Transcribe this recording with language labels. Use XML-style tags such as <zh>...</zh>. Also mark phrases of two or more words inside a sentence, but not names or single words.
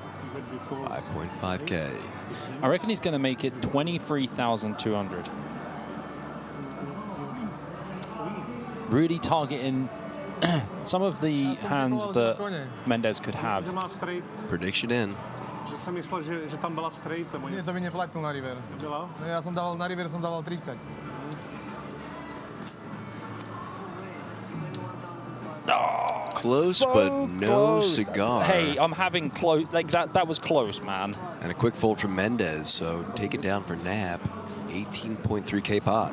<en>5.5K. I reckon he's going to make it 23,200. Really targeting some of the hands that Mendez could have. Prediction in.</en> <cs>Jsem myslel, že tam byla straight.</cs> <sk>Nie, to by neplatil na river.</sk> <cs>Byla?</cs> <sk>No, ja som dával na river, som dával 30.</sk> <en>Close, So but no close. cigar. Hey, I'm having close. Like that was close, man. And a quick fold from Mendez, so take it down for Knapp. 18.3K pot.</en>